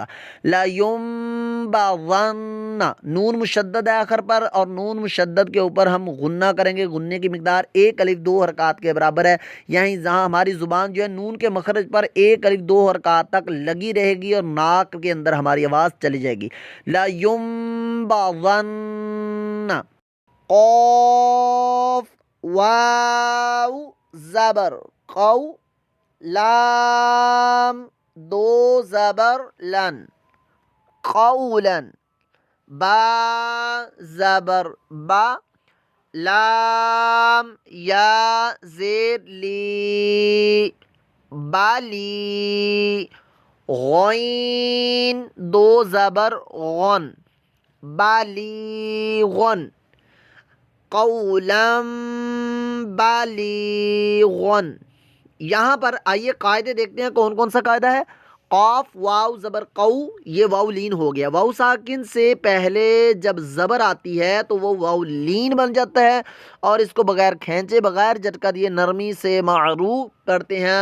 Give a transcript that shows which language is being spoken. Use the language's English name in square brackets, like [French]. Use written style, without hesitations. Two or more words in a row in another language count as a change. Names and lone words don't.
[Arabic] لا ینبذن، [Urdu] نون مشدد ہے آخر پر اور نون مشدد کے اوپر ہم غنہ کریں گے، غننے کی مقدار 1 الف 2 حرکات کے برابر ہے، یہیں جہاں ہماری زبان جو ہے نون کے مخرج پر 1 الف 2 حرکات تک لگی رہے گی اور ناک کے اندر ہماری آواز چلی جائے گی، [Arabic] لا ینبذن۔ [Urdu] قاف واو زبر قو، لام 2 زبر لن، قولن، با زبر با، لام یا زیر لی، بالی، غین 2 زبر غن، बालिगुन, [Arabic] قولا بليغا. [Urdu] یہاں پر آئیے قاعدے دیکھتے ہیں کون کون سا قاعدہ ہے. قاف واو زبر قو، یہ واو لین ہو گیا. واو ساکن سے پہلے جب زبر آتی ہے تو وہ واو لین بن جاتا ہے اور اس کو بغیر کھینچے بغیر جھٹکا دیے نرمی سے معروف کرتے ہیں.